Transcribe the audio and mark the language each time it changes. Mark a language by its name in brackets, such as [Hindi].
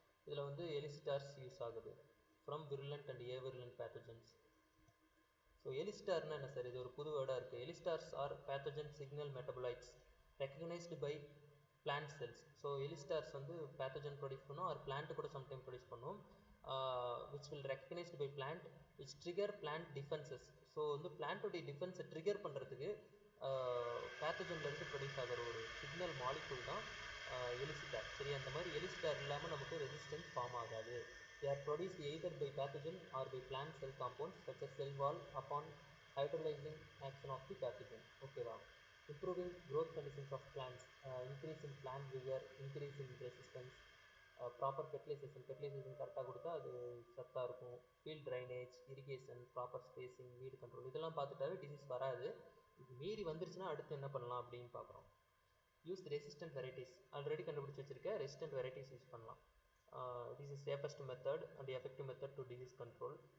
[English] இதில் வந்து elicitors use ஆகுது from virulent and avirulent pathogens. [Tamil] ஸோ எலிசிட்டார்னா என்ன சார், இது ஒரு புது வேர்டாக இருக்குது. [English] Elicitors are pathogen signal metabolites recognised by plant cells. So elistars வந்து pathogen produce பண்ணும் or plant கூட sometime produce பண்ணும், which will recognized by plant which trigger plant defenses. [Tamil] So வந்து plant உடைய defense trigger பண்ணுறதுக்கு pathogen இருந்து ப்ரொடியூஸ் ஆகிற ஒரு சிக்னல் மாலிகூல் தான் எலிசிட்டார். சரி, அந்த மாதிரி எலிசிட்டார் இல்லாமல் நமக்கு ரெசிஸ்டன்ஸ் ஃபார்ம் ஆகாது. [English] They are produced either by pathogen or by plant cell compounds such as cell wall upon hydrolyzing action of the pathogen. ஓகேவா? Improving growth conditions of plants, increase in plant vigor, increase in resistance, proper fertilisation [Tamil] கரெக்டாக கொடுத்தா அது சத்தாக இருக்கும். Field drainage, irrigation, proper spacing, வீடு control இதெல்லாம் பார்த்துட்டாவே disease வராது. இது மீறி வந்துருச்சுன்னா அடுத்து என்ன பண்ணலாம் அப்படின்னு பார்க்குறோம். [English] Use resistant varieties. [Tamil] ஆல்ரெடி கண்டுபிடிச்சி வச்சிருக்க ரெசிஸ்டன்ட் வெரைட்டிஸ் யூஸ் பண்ணலாம். [English] This is safest method and effective method to disease control.